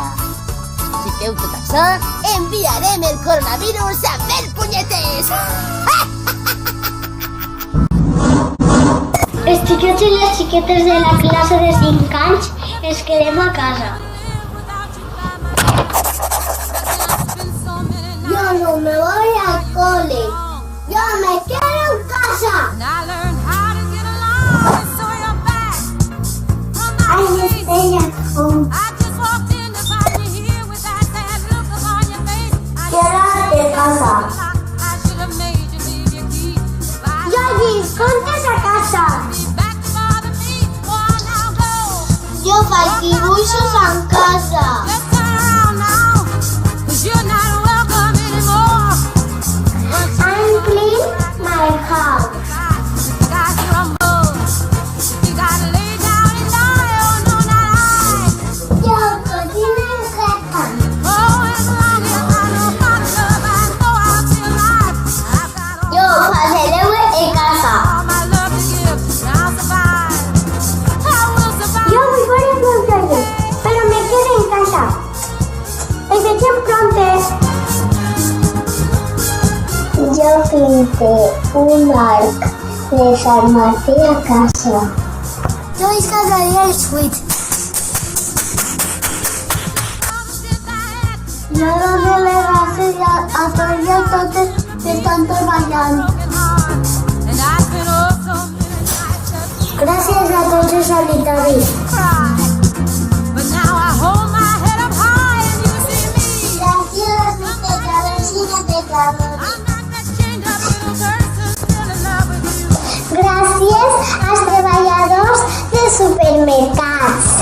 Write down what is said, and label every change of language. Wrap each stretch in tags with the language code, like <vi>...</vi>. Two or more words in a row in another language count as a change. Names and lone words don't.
<ca>Si feu tot això, enviarem el coronavirus a fer punyetes. Els xiquets i les xiquetes de la classe de 5 anys ens quedem a casa.</ca> <es>Yo no me voy al cole. Yo me quedo en casa.</es> <en>I stay at home.</en> <es>Quédate en casa. Yogi, ponte a casa.</es> <ca>Jo faig dibuixos en casa.</ca> <en>I'm clean my house.</en> <es>Jo cocino en casa.</es> <ca>Jo faig el deure en casa.</ca> <es>Yo voy varios cumpleaños, pero me quedo en casa. Empecé pronto. Yo pinté un</es> <ca>arc de Sant Martí</ca> <es>a casa. Yo descargaría el Switch. Yo doy las gracias a todos y a todos que están trabajando. Gracias a todos los sanitarios.</es> <ca>Gràcies als treballadors dels supermercats.</ca>